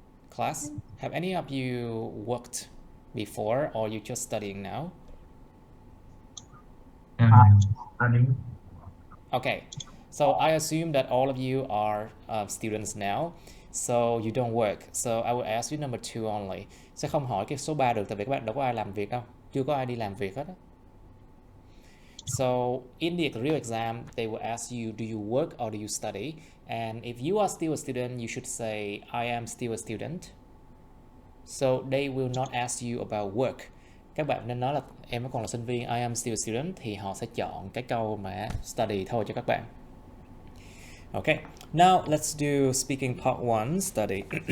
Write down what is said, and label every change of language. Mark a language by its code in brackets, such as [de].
[en] Class? Have any of you worked before or you just studying now? Studying. Okay, so I assume that all of you are students now, so you don't work. So I will ask you number 2 only. [vi] Sẽ không hỏi cái số 3 được tại vì các bạn đâu có ai làm việc đâu. Chưa có ai đi làm việc hết á. [en] So in the real exam, they will ask you, do you work or do you study? And if you are still a student, you should say, I am still a student. So they will not ask you about work. [vi] Các bạn nên nói là em vẫn còn là sinh viên, [en] I am still a student, [vi] thì họ sẽ chọn cái câu mà study thôi cho các bạn. [en] Okay, now let's do speaking part 1, study.